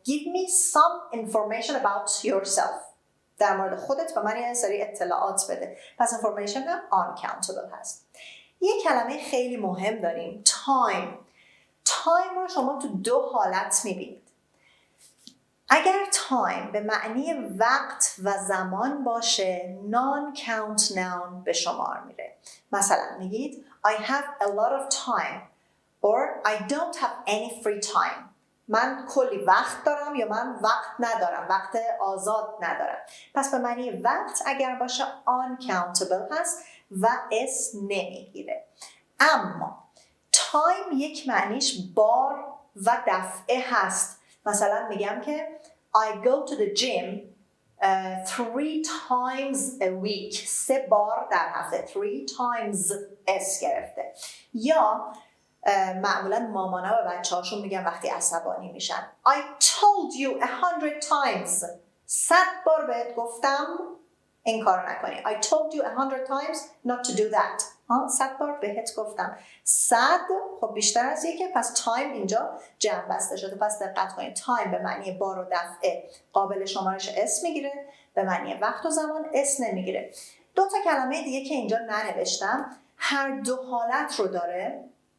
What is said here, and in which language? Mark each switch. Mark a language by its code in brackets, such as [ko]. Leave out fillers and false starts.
[en] give me some information about yourself، [fa] در مورد خودت به من یه سری اطلاعات بده، پس information هم uncountable هست. یه کلمه خیلی مهم داریم، تایم رو شما تو 2 حالت میبینید. اگر تایم به معنی وقت و زمان باشه non-count noun به شمار میره. مثلا میگید [en] I have a lot of time or I don't have any free time. [fa] من کلی وقت دارم یا من وقت ندارم، وقت آزاد ندارم. پس به معنی وقت اگر باشه uncountable هست و اس نمیگیره. اما تایم یک معنیش بار و دفعه هست. مثلا میگم که [en] I go to the gym 3 times a week، [fa] 3 بار در هفته. 3 times اس گرفته. یا معمولا مامانا به بچه هاشون میگن وقتی عصبانی میشن [en] I told you 100 times، [fa] 100 بار بهت گفتم این کار نکنی. [en] I told you 100 times not to do that. [fa] 100 بار بهت گفتم. 100 خب بیشتر از یکه، پس تایم اینجا جمع بسته شده. پس دقت کنید تایم به معنی بار و دفعه قابل شمارش اس میگیره، به معنی وقت و زمان اس نمیگیره. 2 تا کلمه دیگه که اینجا ننوشتم هر 2 حالت رو داره.